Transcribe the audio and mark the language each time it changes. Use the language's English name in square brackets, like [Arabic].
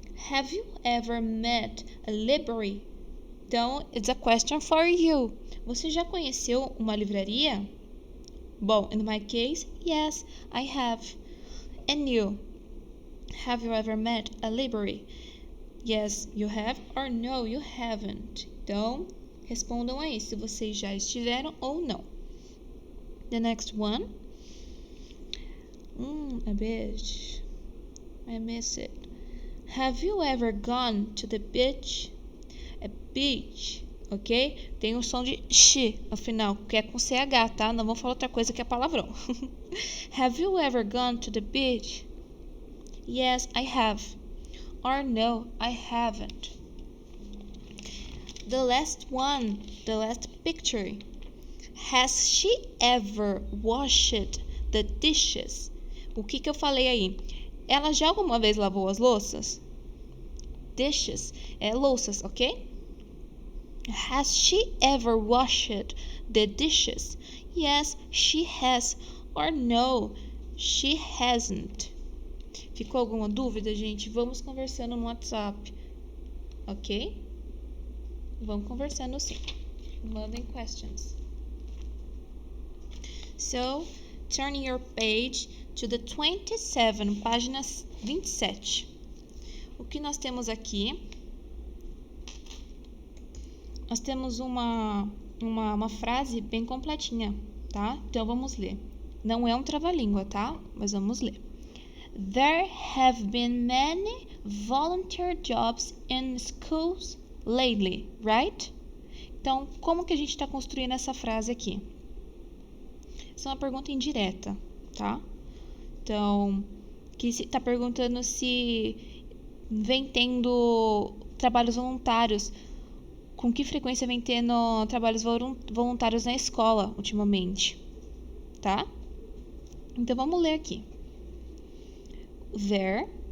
[English] Have you ever met a library? Então, it's a question for you. [Portuguese] Você já conheceu uma livraria? [English] Bom, in my case, yes, I have. And you? Have you ever met a library? Yes, you have, or no, you haven't. [Portuguese] Então, respondam aí se vocês já estiveram ou não. [English] The next one. A beach. I miss it. Have you ever gone to the beach? A beach, ok? [Portuguese] Tem um som de sh no final, que é com CH, tá? Não vamos falar outra coisa que é palavrão. [English] Have you ever gone to the beach? Yes, I have. Or no, I haven't. The last one, the last picture. Has she ever washed the dishes? [Portuguese] O que eu falei aí? Ela já alguma vez lavou as louças? Dishes é louças, ok? [English] Has she ever washed the dishes? Yes, she has. Or no, she hasn't. [Portuguese] Ficou alguma dúvida, gente? Vamos conversando no WhatsApp, ok? Vamos conversando sim. Mandem questions. [English] So, turn your page to the 27, [Portuguese] página 27. O que nós temos aqui? Nós temos uma frase bem completinha, tá? Então, vamos ler. Não é um trava-língua, tá? Mas vamos ler. [English] There have been many volunteer jobs in schools lately, right? [Portuguese] Então, como que a gente está construindo essa frase aqui? Essa é uma pergunta indireta, tá? Então, que está perguntando se vem tendo trabalhos voluntários. Com que frequência vem tendo trabalhos voluntários na escola ultimamente, tá? Então, vamos ler aqui. There.